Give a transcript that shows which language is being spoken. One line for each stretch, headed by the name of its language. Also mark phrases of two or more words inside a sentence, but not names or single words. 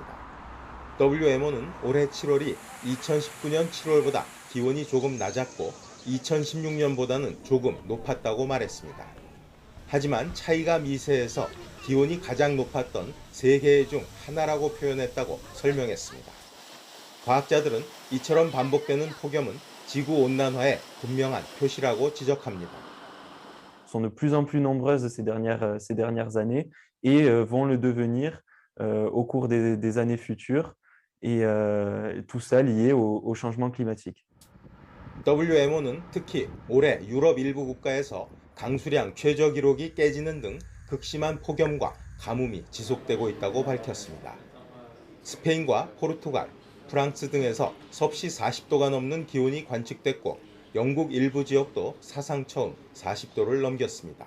Korean: WMO는 올해 7월이 2019년 7월보다 기온이 조금 낮았고 2016년보다는 조금 높았다고 말했습니다. 하지만 차이가 미세해서 기온이 가장 높았던 3개의 중 하나라고 표현했다고 설명했습니다. 과학자들은 이처럼 반복되는 폭염은 지구 온난화의 분명한 표시라고 지적합니다.
French: sont de plus en plus nombreuses ces dernières années et vont le devenir au cours des années futures et tout ça lié au changement climatique.
Korean: WMO는 특히 올해 유럽 일부 국가에서 강수량 최저 기록이 깨지는 등 극심한 폭염과 가뭄이 지속되고 있다고 밝혔습니다. 스페인과 포르투갈, 프랑스 등에서 섭씨 40도가 넘는 기온이 관측됐고 영국 일부 지역도 사상 처음 40도를 넘겼습니다.